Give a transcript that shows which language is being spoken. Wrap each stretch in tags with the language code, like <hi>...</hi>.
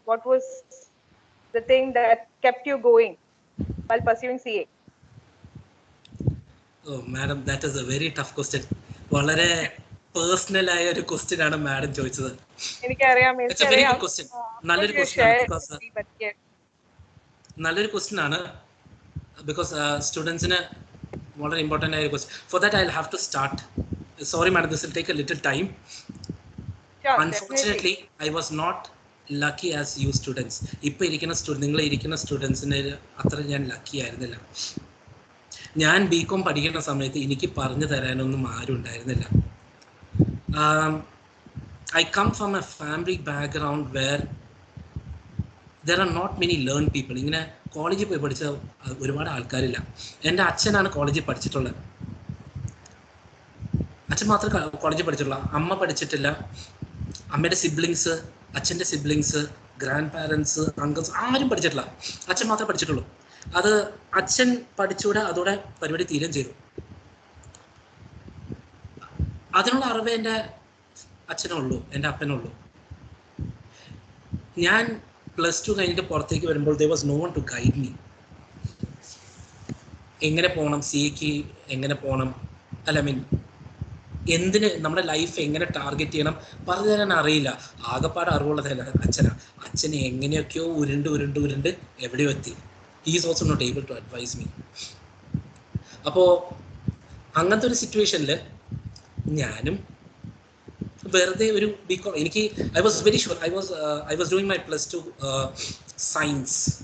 <en>What was the thing that kept you going while pursuing CA? Madam that is a very tough question.</en> <ml>വളരെ personal ആയ ഒരു question ആണ് madam ചോദിച്ചത്. എനിക്കറിയാം.</ml> <en>It's a very good question.</en> <ml>നല്ലൊരു question ആണ്. Because നല്ലൊരു question ആണ്. ബിക്കോസ് സ്റ്റുഡൻസിന് വളരെ ഇമ്പോർട്ടൻ്റ് ആയ question.</ml> <en>For that I will have to start. Sorry madam, this will take a little time. Unfortunately, I was not lucky as you students.</en> <ml>ഇപ്പോൾ ഇരിക്കുന്ന നിങ്ങൾ ഇരിക്കുന്ന സ്റ്റുഡൻസിന് അത്ര ഞാൻ ലക്കി ആയിരുന്നില്ല. ഞാൻ ബികോം പഠിക്കുന്ന സമയത്ത് എനിക്ക് പറഞ്ഞു തരാനൊന്നും ആരും ഉണ്ടായിരുന്നില്ല.</ml> <en>I come from a family background where there are not many learned people.</en> <ml>ഇങ്ങനെ കോളേജിൽ പോയി പഠിച്ച ഒരുപാട് ആൾക്കാരില്ല. എൻ്റെ അച്ഛനാണ് കോളേജിൽ പഠിച്ചിട്ടുള്ളത്. അച്ഛൻ മാത്രമേ കോളേജിൽ പഠിച്ചിട്ടുള്ളൂ. അമ്മ പഠിച്ചിട്ടില്ല. അമ്മയുടെ സിബ്ലിങ്സ്, അച്ഛൻ്റെ സിബ്ലിങ്സ്, ഗ്രാൻഡ് പാരൻസ്, അങ്കിൾസ് ആരും പഠിച്ചിട്ടില്ല. അച്ഛൻ മാത്രമേ പഠിച്ചിട്ടുള്ളൂ. അത് അച്ഛൻ പഠിച്ചുകൂടെ അതോടെ പരിപാടി തീരുകയും ചെയ്തു. അതിനുള്ള അറിവ് എൻ്റെ അച്ഛനുള്ളൂ, എൻ്റെ അപ്പനുള്ളൂ. ഞാൻ +2 കഴിഞ്ഞിട്ട് പുറത്തേക്ക് വരുമ്പോൾ</ml> <en>there was no one to guide me.</en> <ml>എങ്ങനെ പോകണം, സിഎക്ക് എങ്ങനെ പോകണം, അല്ല മീൻ എന്തിന് നമ്മുടെ ലൈഫ് എങ്ങനെ ടാർഗറ്റ് ചെയ്യണം പറഞ്ഞു തരാൻ അറിയില്ല. ആകെപ്പാട് അറിവുള്ളതല്ല അച്ഛനാ. അച്ഛന് എങ്ങനെയൊക്കെയോ ഉരുണ്ട് എവിടെയോ എത്തി.</ml> <en>He is also not able to advise me.</en> <ml>അപ്പോൾ അങ്ങനത്തെ ഒരു സിറ്റുവേഷനിൽ ഞാനും വെറുതെ ഒരു ബികോം എനിക്ക്</ml> <en>I was very sure I was doing my +2 science.</en>